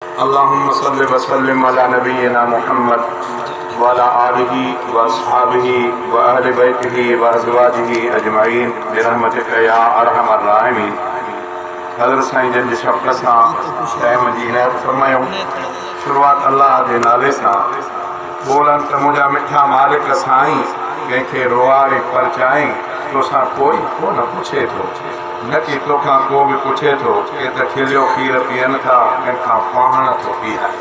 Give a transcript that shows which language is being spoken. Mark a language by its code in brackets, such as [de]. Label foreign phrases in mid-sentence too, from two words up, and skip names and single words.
[ar] اللهم صل وسلم على نبينا محمد وعلى آله وأصحابه وأهل بيته وأزواجه أجمعين برحمتك يا أرحم الراحمين۔ [sd] حضرت سائين جن جي شفقت سان ٽائيم جي عنايت فرمايو۔ شروعات الله جي نالي سان۔ ٻولن ته منهنجا مٺا مالڪ سائين، ڪنهن کي روئاري پرچائين، توسان ڪوئي ڪو نه پڇي ٿو، نه ڪي توکان ڪو به پڇي ٿو، ڪي ته کليو کير پيئن ٿا، ڪنهن کان پاڻ ٿو پيئي۔